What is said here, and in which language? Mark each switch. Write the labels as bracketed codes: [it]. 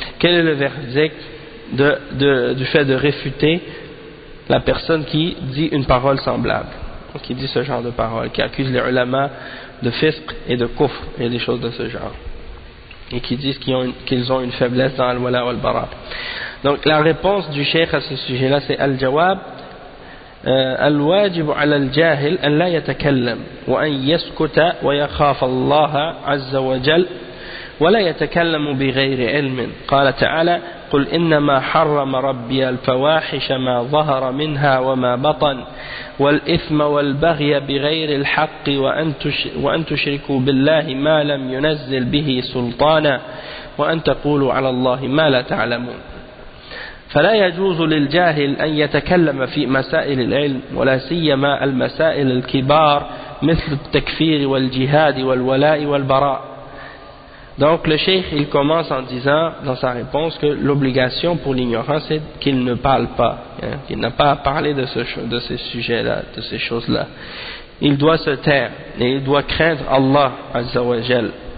[fr] Quel est le verdict du fait de réfuter la personne qui dit une parole semblable, qui dit ce genre de parole, qui accuse les ulama de fisq et de kufr et des choses de ce genre, et qui disent qu'ils ont une faiblesse dans al-wala ou al-bara? Donc la réponse du cheikh à ce sujet-là, c'est al-jawab: [ar] الواجب على الجاهل أن لا يتكلم وأن يسكت ويخاف الله عز وجل ولا يتكلم بغير علم. قال تعالى: قل إنما حرم ربي الفواحش ما ظهر منها وما بطن والإثم والبغي بغير الحق وأن تشركوا بالله ما لم ينزل به سلطانا وأن تقولوا على الله ما لا تعلمون. فلا يجوز للجاهل أن يتكلم في مسائل العلم ولا سيما المسائل الكبار مثل التكفير والجهاد والولاء والبراء. [fr] Donc le cheikh, il commence en disant dans sa réponse que l'obligation pour l'ignorant, c'est qu'il ne parle pas, qu'il n'a pas à parler de ces sujets-là, de ces choses-là. Il doit se taire et il doit craindre Allah Azza wa Jal.